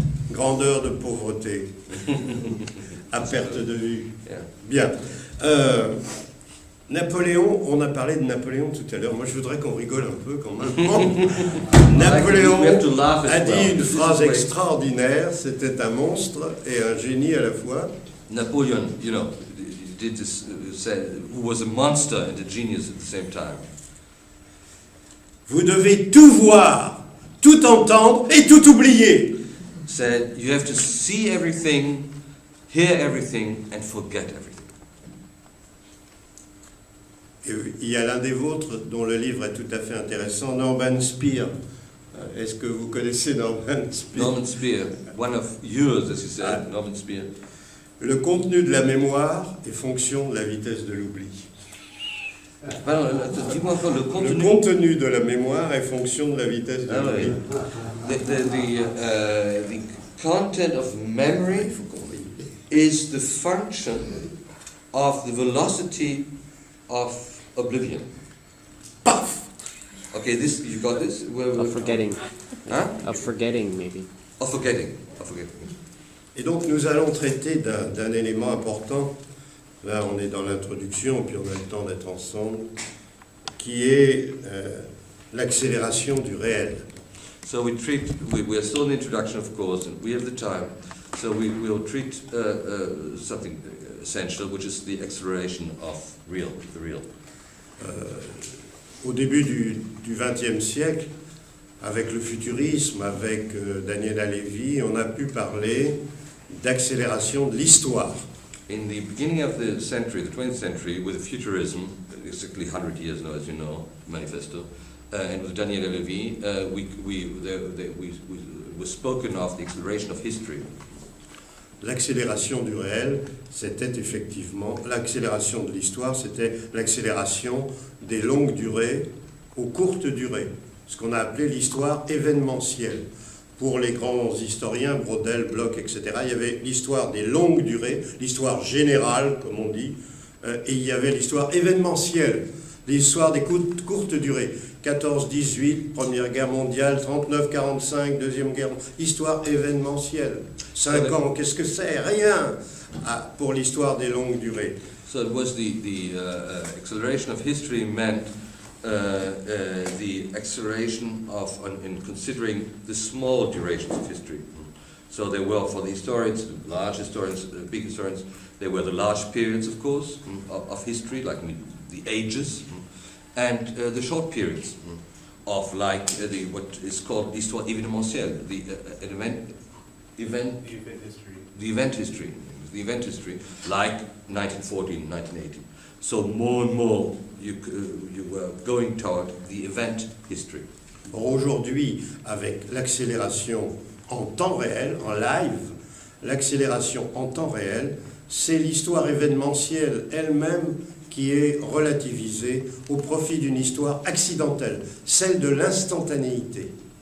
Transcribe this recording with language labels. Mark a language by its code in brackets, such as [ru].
[fr] Grandeur de pauvreté, à perte de vue. Bien. Napoléon, on a parlé de Napoléon tout à l'heure. Moi, je voudrais qu'on rigole un peu quand même. Napoléon a dit une phrase extraordinaire. C'était un monstre et un génie à la fois. [en] Napoleon, you know, did this, said, who was a monster and a genius at the same time. [fr] Vous devez tout voir, tout entendre et tout oublier. [en] Said you have to see everything, hear everything, and forget everything. [fr] Et il y a l'un des vôtres dont le livre est tout à fait intéressant, Norman Spear. Est-ce que vous connaissez Norman Spear? [en] Norman Spear, one of yours, as you said, Norman Spear. [fr] Le contenu de la mémoire est fonction de la vitesse de l'oubli. Dis-moi encore le contenu. Le contenu de la mémoire est fonction de la vitesse de l'oubli. [en] The content of memory is the function of the velocity of oblivion. Paf! Okay, this you got this? Of forgetting. Huh? Of forgetting, maybe. Of forgetting. [fr] Et donc nous allons traiter d'un élément important. Là, on est dans l'introduction, puis on a le temps d'être ensemble, qui est l'accélération du réel. [en] So we are still in the introduction, of course, and we have the time. So we'll treat something essential, which is the acceleration of the real. [fr] Au début du XXe siècle, avec le futurisme, avec Daniel Halévy, on a pu parler d'accélération de l'histoire. [en] In the beginning of the century, the 20th century, with futurism, exactly 100 years now, as you know, manifesto, and with Daniel Halévy, we spoken of the acceleration of history. [fr] L'accélération du réel, c'était effectivement l'accélération de l'histoire, c'était l'accélération des longues durées aux courtes durées, ce qu'on a appelé l'histoire événementielle. Pour les grands historiens, Brodel, Bloch, etc., il y avait l'histoire des longues durées, l'histoire générale, comme on dit, et il y avait l'histoire événementielle, l'histoire des courtes durées. 14-18, Première Guerre mondiale, 39-45, Deuxième Guerre mondiale, histoire événementielle. 5 ans, qu'est-ce que c'est? Rien pour l'histoire des longues durées. [en] So it was the acceleration of history meant the acceleration of in considering the small durations of history. So they were, for the historians, the large historians, big historians, they were the large periods, of course, of history, like the ages, and the short periods of like what is called [fr] l'histoire événementielle, [en] the event history, like 1914, 1918. So more and more you were going toward the event history. [fr] Aujourd'hui, avec l'accélération en temps réel, en live, l'accélération en temps réel, c'est l'histoire événementielle elle-même qui est relativisée au profit d'une histoire accidentelle, celle de l'instantanéité.